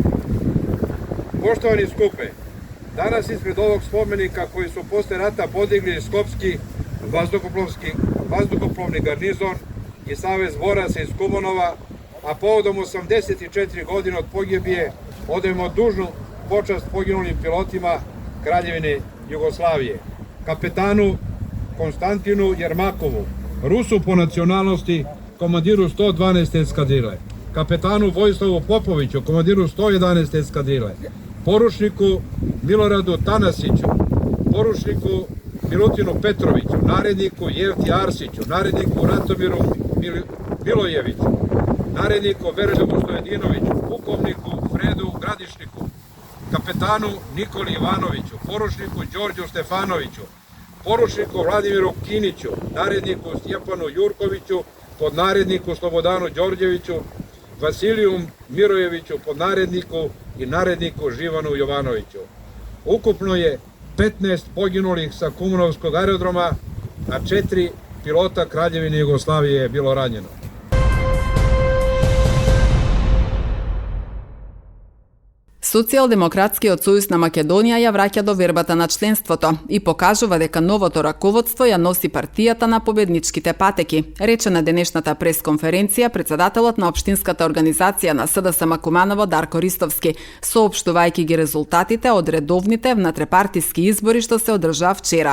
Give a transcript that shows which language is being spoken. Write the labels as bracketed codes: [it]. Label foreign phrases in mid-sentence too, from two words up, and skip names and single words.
[sr] Poštovani skupe, danas ispred ovog spomenika koji su posle rata podigli Skopski vazduhoplovni garnizon i Savez boraca iz Kumonova, a povodom 84 godine od pogibije odajemo dužnu počast poginulim pilotima Kraljevine Jugoslavije, kapetanu Konstantinu Jermakovu, Rusu po nacionalnosti, komandiru 112. eskadrile, kapetanu Vojislavu Popoviću, komandiru 111. eskadrile, poručniku Miloradu Tanasiću, poručniku Milutinu Petroviću, naredniku Jevti Arsiću, naredniku Ratomiru Milojeviću, naredniku Vereljubu Stojedinoviću, pukovniku Fredu Gradišniku, kapetanu Nikoli Ivanoviću, poručniku Đorđu Stefanoviću, poručniku Vladimiru Kiniću, naredniku Stjepanu Jurkoviću, podnaredniku Slobodanu Đorđeviću, Vasiliju Mirojeviću, podnaredniku i naredniku Živanu Jovanoviću. Ukupno je 15 poginulih sa Kumrovskog aerodroma, a 4 pilota Kraljevine Jugoslavije je bilo ranjeno. [mk] Социјалдемократскиот сојуз на Македонија ја враќа до вербата на членството и покажува дека новото раководство ја носи партијата на победничките патеки, рече на денешната пресконференција председателот на општинската организација на СДСМ Куманово Дарко Ристовски, соопштувајќи ги резултатите од редовните внатрепартиски избори што се одржаа вчера.